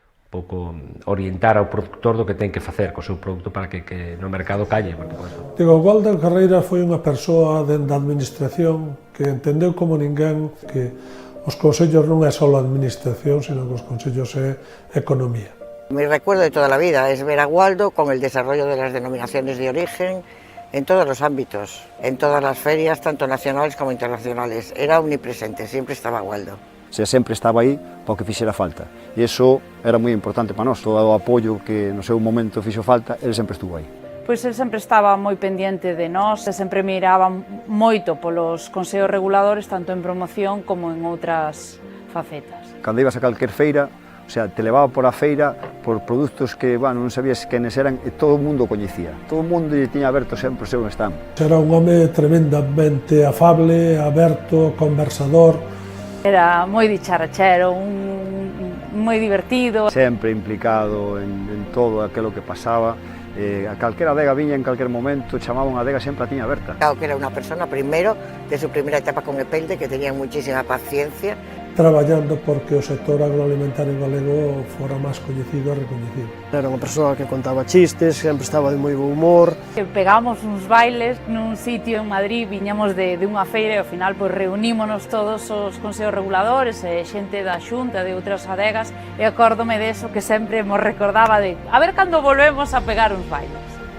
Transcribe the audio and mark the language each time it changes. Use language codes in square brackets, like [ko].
[gl] Pouco orientar ao productor do que ten que facer co seu produto para que no mercado calle. Digo, Walter Carreira foi unha persoa da administración que entendeu como ninguén que os consellos non é só a administración, sino que os consellos é economía. [es] Mi recuerdo de toda la vida es ver a Waldo con el desarrollo de las denominaciones de origen en todos los ámbitos, en todas las ferias, tanto nacionales como internacionales. Era omnipresente, siempre estaba Waldo. [gl] O sea, sempre estaba aí para o que fixera falta. E iso era moi importante para nós. Todo o apoio que no seu momento fixo falta, ele sempre estuvo aí. Pois ele sempre estaba moi pendiente de nós, e sempre miraba moito polos consellos reguladores, tanto en promoción como en outras facetas. Cando ibas a calquer feira, o sea, te levaba por a feira por produtos que, bueno, non sabías quenes eran e todo o mundo o coñecía. Todo o mundo lle tiña aberto sempre o seu stand. Era un home tremendamente afable, aberto, conversador. Era moi dicharachero, moi divertido. Sempre implicado en todo aquilo que pasaba. A calquera adega viña en calquer momento, chamaban a adega, sempre a tiña aberta. [es] Claro que era una persona, primero, de su primera etapa con Epelde, que tenía muchísima paciencia. [gl] Traballando porque o sector agroalimentario galego fora máis coñecido e recoñecido. Era unha persoa que contaba chistes, sempre estaba de moi bo humor. Pegábamos uns bailes nun sitio en Madrid, viñamos de unha feira e ao final pois, reunímonos todos os consellos reguladores e xente da Xunta de outras adegas e acórdome deso que sempre nos recordaba de a ver cando volvemos a pegar uns bailes.